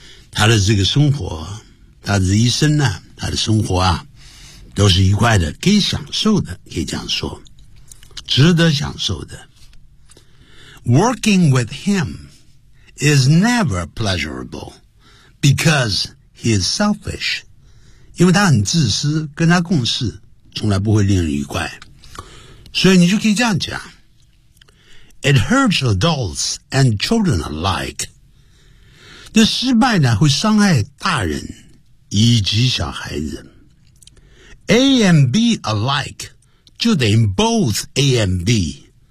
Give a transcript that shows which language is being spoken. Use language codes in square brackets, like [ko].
[zh] 他的这个生活，他的一生呢，他的生活啊，都是愉快的，可以享受的，可以这样说，值得享受的。 [en] Working with him,is never pleasurable because he is selfish. [zh] 因为他很自私，跟他共事从来不会令人愉快。所以你就可以这样讲。 [en] It hurts adults and children alike. [zh] 这失败呢会伤害大人以及小孩子。 [en] A and B alike [zh] 就等于 [en] both A and B.